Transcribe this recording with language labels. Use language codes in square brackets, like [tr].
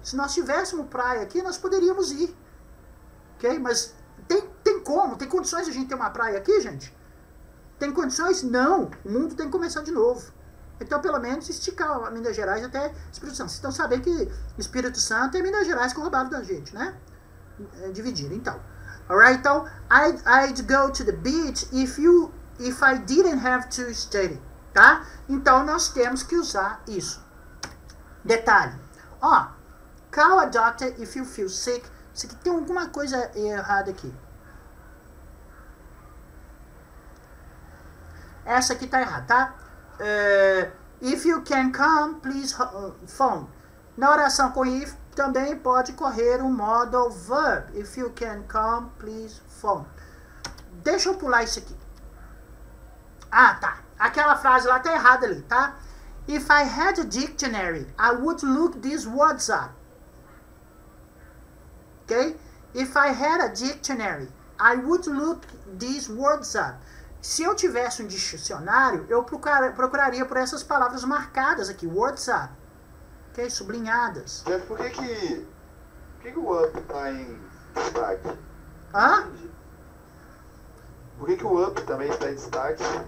[pt] Se nós tivéssemos praia aqui, nós poderíamos ir. Ok? Mas tem como? Tem condições de a gente ter uma praia aqui, gente? Tem condições? Não. O mundo tem que começar de novo. Então, pelo menos, esticar Minas Gerais até Espírito Santo. Vocês estão sabendo que Espírito Santo é Minas Gerais que roubaram da gente, né? Dividiram, então. Alright? [en] Então, I'd go to the beach if I didn't have to study. [pt] Tá? Então, nós temos que usar isso. Detalhe. [en] Call a doctor if you feel sick. [pt] Isso aqui tem alguma coisa errada aqui. Essa aqui tá errada, tá? [en] If you can come, please phone. [pt] Na oração com if também pode correr um modal verb. [en] If you can come, please phone. [pt] Deixa eu pular isso aqui. Tá. Aquela frase lá tá errada ali, tá? [en] If I had a dictionary, I would look these words up. Ok? If I had a dictionary, I would look these words up. [pt] Se eu tivesse um dicionário, eu procuraria por essas palavras marcadas aqui, words up. Ok? Sublinhadas. Jeff, por que o up tá em destaque? Por que o up também está em destaque?